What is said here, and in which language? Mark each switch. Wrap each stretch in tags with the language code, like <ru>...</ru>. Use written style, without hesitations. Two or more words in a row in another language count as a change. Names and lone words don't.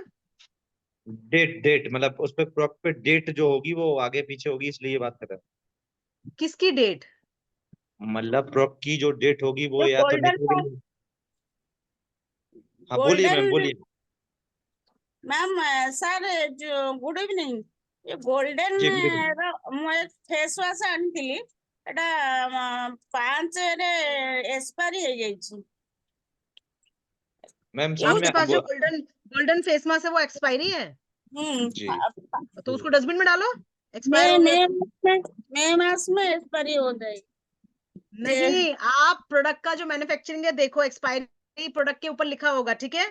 <hi>डेट डेट मतलब उस पर प्रॉपर डेट जो होगी वो आगे पीछे होगी, इसलिए ये बात कर रहे हैं। किसकी डेट? मतलब प्रॉप की जो डेट होगी वो जो या तो गोल्डन निकल। हाँ बोलिए गोल्डन मैम बोलिए। मैम सर जो</hi> <en>good evening</en> <hi>ये गोल्डन जी</hi> <en>good evening.</en> <or>ମୁଁ</or> <en>face wash</en> <or>ଆଣିଥିଲି ଏଟା 5 ରେ ଏକ୍ସପାୟରି ହେଇଯାଇଛି।</or> <hi>मैम समझ आपके में पास जो वो। गोल्डन गोल्डन</hi> <en>face mask</en> <hi>है वो एक्सपायरी है, जी तो उसको डस्टबिन में डालो। एक्सपायर मई हो गया मई तो। में मई मास में एक्सपायरी हो गई। ये नहीं, आप प्रोडक्ट का जो मैन्युफैक्चरिंग है देखो, एक्सपायरी प्रोडक्ट के ऊपर लिखा होगा, ठीक है।</hi>